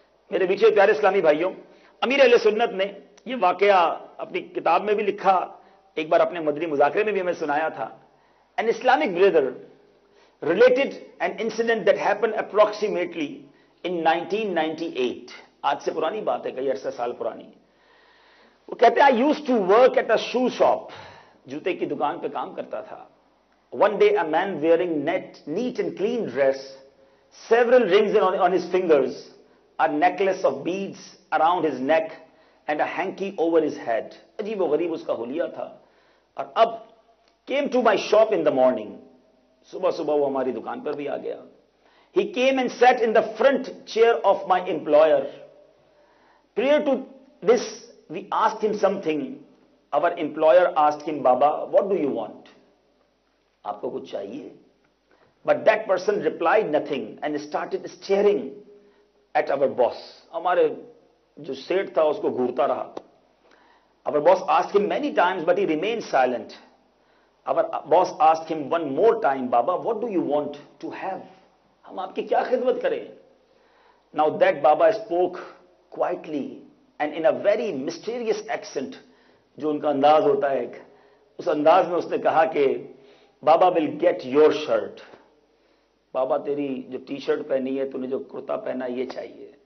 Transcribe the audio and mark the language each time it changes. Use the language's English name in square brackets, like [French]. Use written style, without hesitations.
[Urdu] میرے میٹھے پیارے اسلامی بھائیوں، امیر اہل سنت نے یہ واقعہ اپنی کتاب میں بھی لکھا، ایک بار اپنے مدنی مذاکرے میں بھی ہمیں سنایا تھا۔ [English] An Islamic brother related an incident that happened approximately in 1998. [Urdu] آج سے پرانی بات ہے، کئی عرصہ سال پرانی۔ وہ کہتے ہیں [English] I used to work at a shoe shop. [Urdu] جوتے کی دکان پہ کام کرتا تھا۔ [English] One day a man wearing neat and clean dress, several rings on his fingers, a necklace of beads around his neck and a hanky over his head. [Urdu] عجیب و غریب اس کا حلیہ تھا، اور اب [English] came to my shop in the morning. [Urdu] صبح صبح وہ ہماری دکان پر بھی آ گیا. [English] He came and sat in the front chair of my employer. Prior to this, we asked him something. Our employer asked him, Baba, what do you want? [Urdu] آپ کو کچھ چاہیے؟ [English] But that person replied nothing and started staring at our boss. [Urdu] ہمارے جو set تھا اس کو گھورتا رہا. [English] Our boss asked him many times, but he remained silent. Our boss asked him one more time, Baba, what do you want to have? [Urdu] ہم آپ کی کیا خدمت کریں؟ [English] Now that Baba spoke quietly and in a very mysterious accent, [Urdu] جو ان کا انداز ہوتا ہے ایک، اس انداز میں اس نے کہا کہ بابا [English] will get your shirt. [Urdu] بابا تیری جو ٹی شرٹ پہنی ہے، تو نے جو کرتا پہنا یہ چاہیے.